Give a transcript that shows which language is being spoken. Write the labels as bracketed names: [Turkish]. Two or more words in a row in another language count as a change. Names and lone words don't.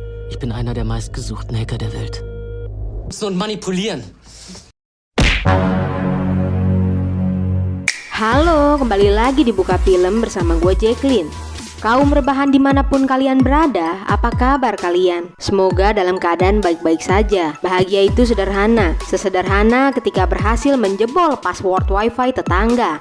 [German] Ich bin einer der meistgesuchten Hacker der Welt. Und manipulieren. [Indonesian] Halo, kembali lagi di Buka Film bersama gue Jacqueline. Kaum rebahan dimanapun kalian berada, apa kabar kalian? Semoga dalam keadaan baik-baik saja. Bahagia itu sederhana, sesederhana ketika berhasil menjebol [English] password wifi [Indonesian] tetangga.